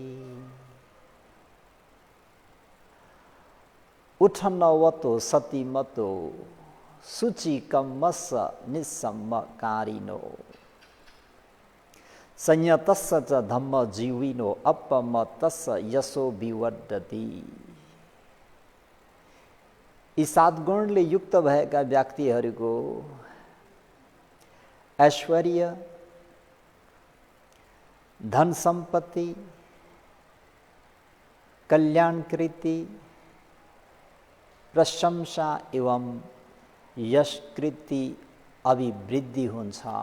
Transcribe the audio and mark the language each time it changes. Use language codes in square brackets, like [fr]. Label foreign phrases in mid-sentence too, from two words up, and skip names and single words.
[pi] उत्थानवतो सतिमतो शुचिकम्मस निसम्मकारिणो संयतस्स च धम्मजीविनो अपमतस्स यशोभिवर्धति। [ne] यी सात गुणले युक्त भएका व्यक्तिहरूको ऐश्वर्य, धन सम्पत्ति, कल्याणकृति, प्रशंसा एवं यशकृति अभिवृद्धि हुन्छ।